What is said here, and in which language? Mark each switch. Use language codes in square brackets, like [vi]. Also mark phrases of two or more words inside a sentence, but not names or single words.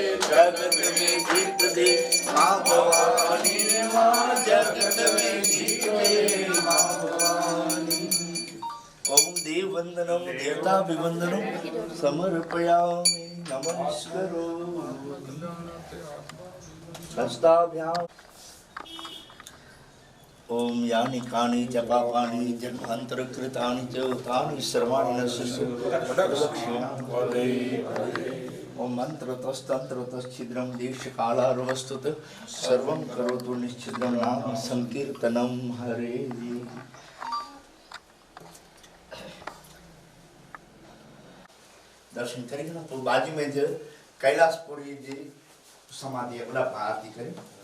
[hi] जगत में जीत दे माँ भवानी माँ जगत में जीत दे माँ भवानी। [sa] ओम देव वंदनम देवताभिवंदनम समर्पयामि नमस्करोमि। हस्ताभ्याम ओम यानि कानि च पापानि जन्मान्तरकृतानि च तानि सर्वाणि नश्यन्ति ओम मंत्रतस्तंत्रतश्छिद्रं देशकालार्वस्तुतः सर्वं करोतु निश्चिद्रं नाम संकीर्तनं हरे। [hi] दर्शन करेंगे ना तो बाजू में जो कैलाशपुरी जी समाधि है बड़ा आरती करें।